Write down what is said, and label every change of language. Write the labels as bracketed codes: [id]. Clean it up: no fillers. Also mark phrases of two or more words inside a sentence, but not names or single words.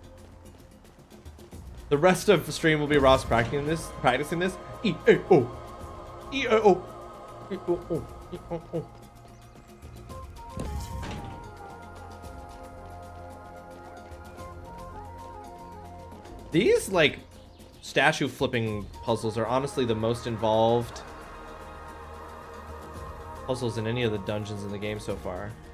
[en] The rest of the stream will be Ross practicing this. E A O, E A O, E O O, E O O. These like statue flipping puzzles are honestly the most involved puzzles in any of the dungeons in the game so far.